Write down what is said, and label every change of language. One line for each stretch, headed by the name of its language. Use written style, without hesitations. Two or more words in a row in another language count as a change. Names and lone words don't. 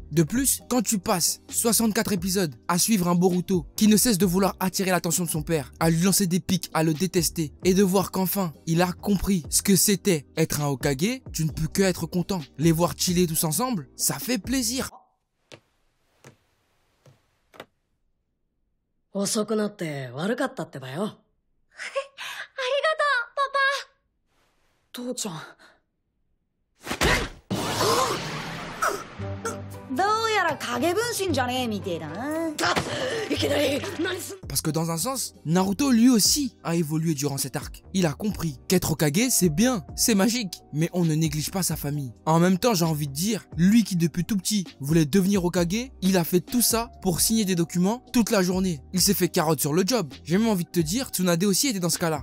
French: De plus, quand tu passes 64 épisodes à suivre un Boruto qui ne cesse de vouloir attirer l'attention de son père, à lui lancer des pics, à le détester et de voir qu'enfin il a compris ce que c'était être un Hokage, tu ne peux que être content. Les voir chiller tous ensemble, ça fait plaisir.
Japanese: 遅くなって悪かったってばよ。ありがとう、パパ。父ちゃん。どうやら影分身じゃねえみてえだな。いきなり何すん。
French: Parce que dans un sens, Naruto lui aussi a évolué durant cet arc. Il a compris qu'être Hokage c'est bien, c'est magique, mais on ne néglige pas sa famille. En même temps, j'ai envie de dire, lui qui depuis tout petit voulait devenir Hokage, il a fait tout ça pour signer des documents toute la journée. Il s'est fait carotte sur le job. J'ai même envie de te dire, Tsunade aussi était dans ce cas-là.